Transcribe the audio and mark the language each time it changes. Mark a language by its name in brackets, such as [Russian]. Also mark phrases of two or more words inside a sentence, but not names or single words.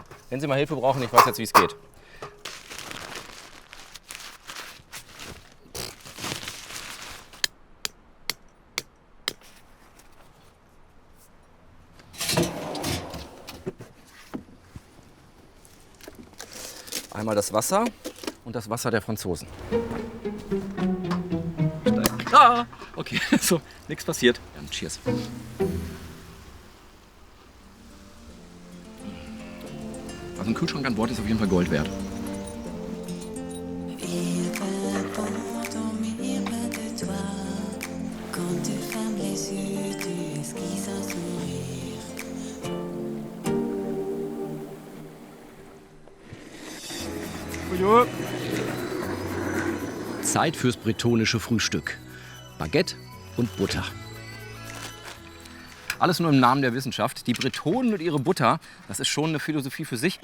[German] Wenn Sie mal Hilfe brauchen, ich weiß jetzt, wie es geht. Einmal das Wasser und das Wasser der Franzosen. Ah, okay, so, nichts passiert. Dann cheers. Also ein Kühlschrank an Bord ist auf jeden Fall Gold wert. [French] Il fait bon dormir près de toi. Quand tu fermes les yeux, tu esquisses un sourire. [German] Zeit fürs bretonische Frühstück. Baguette und Butter. Alles nur im Namen der Wissenschaft. Die Bretonen und ihre Butter, das ist schon eine Philosophie für sich.